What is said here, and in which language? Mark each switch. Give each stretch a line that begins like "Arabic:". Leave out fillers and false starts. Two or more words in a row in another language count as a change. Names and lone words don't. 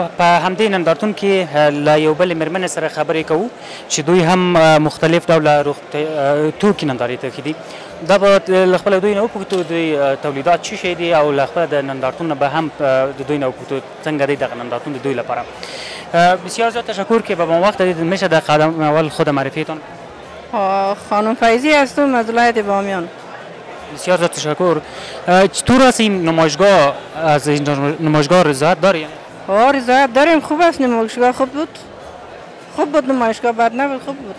Pashto: په همدې نندارتون کې له یو بلې مېرمنې سره خبرې کوو چې دوی هم مختلف ډوله توکي نندارې ته ایښي دي. دا به له خپله دوی نه وپوښتو دوی تولیدات څه شی دي، او له خپله د نندارتون نه به هم د دوی نه وپوښتو څنګه دی دغه نندارتون د دوی لپاره.
Persian: بسیار زیاد تشکر که به ما وقت دادید. میشه در قدم اول خود معرفیتان؟ خانم فیضی هستم از ولایت بامیان. بسیار زیاد تشکر. چطور است این نمایشگاه؟ از این نمایشگاه رضایت داری؟ رضایت داریم، خوب است نمایشگاه، خوب بود نمایشگاه، بد نبود، خوب بود.